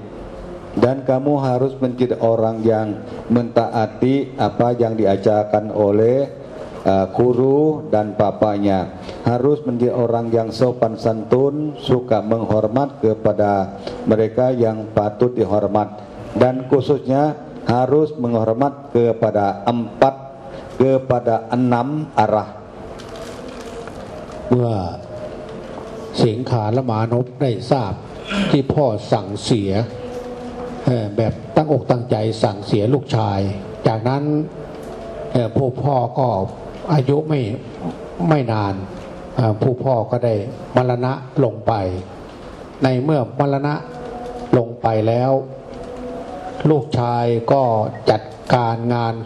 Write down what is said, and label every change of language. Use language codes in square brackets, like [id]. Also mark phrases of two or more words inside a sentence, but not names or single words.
[id] Dan kamu harus menjadi orang yang mentaati apa yang diajarkan oleh guru dan bapaknya. Harus menjadi orang yang sopan santun, suka menghormat kepada mereka yang patut dihormat. Dan khususnya harus menghormat kepada enam arah. [th] เมื่อสิงขารมานพได้ทราบที่พ่อสั่งเสียแบบตั้งอกตั้งใจสั่งเสียลูกชายจากนั้นผู้พ่อก็อายุไม่นานผู้พ่อก็ได้มรณะลงไปในเมื่อมรณะลงไปแล้วลูกชายก็จัดการงานศ